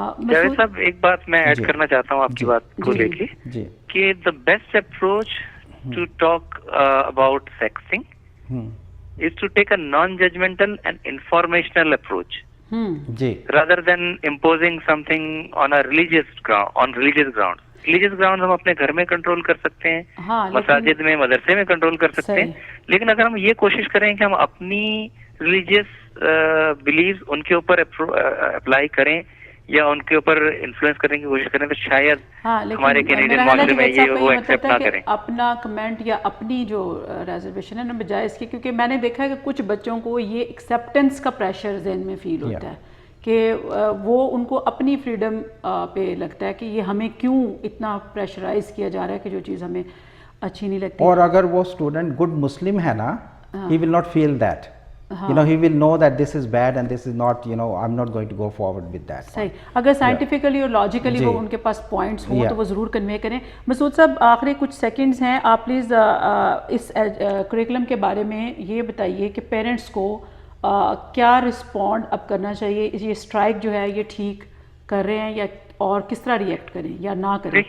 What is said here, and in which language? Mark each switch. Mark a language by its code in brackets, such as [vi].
[ur] جاوید صاحب ایک بات میں ایڈ کرنا چاہتا ہوں آپ کی بات کو لے کے کہ [en] the best approach to talk about sexting is to take a non-judgmental and informational approach rather than imposing something on a religious grounds. [ur] Religious ground ہم اپنے گھر میں کنٹرول کر سکتے ہیں, مساجد میں, مدرسے میں کنٹرول کر سکتے ہیں, لیکن اگر ہم یہ کوشش کریں کہ ہم اپنی ریلیجیس بلیوز ان کے اوپر اپلائی کریں یا ان کے اوپر انفلوئنس کرنے کی کوشش کریں تو شاید ہمارے کینیڈین معاشرے میں یہ وہ ایکسیپٹ نہ کریں. اپنا کمنٹ یا اپنی جو ریزرویشن ہے نا بجائے اس کی, کیونکہ میں نے دیکھا ہے کہ کچھ بچوں کو یہ ایکسیپٹنس کا پریشر ذہن میں فیل ہوتا ہے کہ وہ ان کو اپنی فریڈم پہ لگتا ہے کہ یہ ہمیں کیوں اتنا پریشرائز کیا جا رہا ہے کہ جو چیز ہمیں اچھی نہیں لگتی. اور اگر وہ اسٹوڈنٹ گڈ مسلم ہے نا, [en] he will not feel that. He will know that this is bad and this is not, I'm not going to go forward with that. [ur] صحیح. اگر سائنٹیفکلی اور لاجیکلی وہ ان کے پاس پوائنٹس ہوں تو وہ ضرور کنوے کریں. مسعود صاحب آخری کچھ سیکنڈز ہیں, آپ پلیز اس کریکولم کے بارے میں یہ بتائیے کہ پیرنٹس کو کیا رسپونڈ اب کرنا چاہیے, یہ اسٹرائک جو ہے یہ ٹھیک کر رہے ہیں یا اور کس طرح ریئیکٹ کریں یا نہ کریں؟